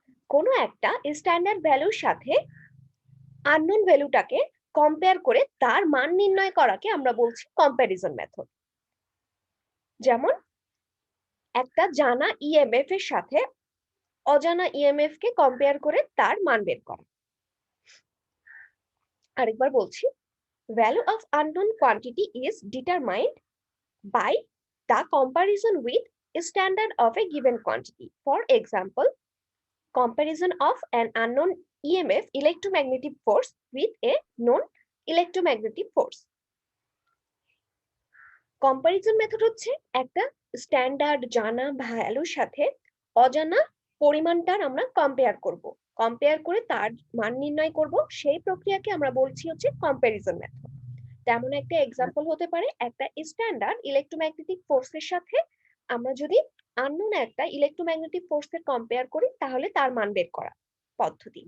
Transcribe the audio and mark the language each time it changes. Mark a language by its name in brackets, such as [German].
[Bangla] কোনো একটা স্ট্যান্ডার্ড ভ্যালুর সাথে আননোন ভ্যালুটাকে কম্পেয়ার করে তার মান নির্ণয় করাকে আমরা বলছি কম্প্যারিজন মেথড। যেমন একটা জানা ইএমএফ এর সাথে অজানা ইএমএফ কে কম্পেয়ার করে তার মান বের করা। আরেকবার বলছি, [English] Value of unknown quantity is determined by the comparison with standard of a given quantity. For example, comparison of an unknown EMF electromagnetic force with a known electromagnetic force. [Bangla] Comparison method হচ্ছে একটা standard জানা ভ্যালুর সাথে অজানা পরিমাণটার আমরা compare করব। Compare করে তার মান নির্ণয় করব, সেই প্রক্রিয়াকে আমরা বলছি হচ্ছে কম্প্যারিজন মেথড। তেমন একটা এক্সাম্পল হতে পারে একটা স্ট্যান্ডার্ড ইলেকট্রোম্যাগনেটিক ফোর্সের সাথে আমরা যদি আননোন একটা ইলেকট্রোম্যাগনেটিক ফোর্সের কম্পেয়ার করি তাহলে তার মান বের করা পদ্ধতি।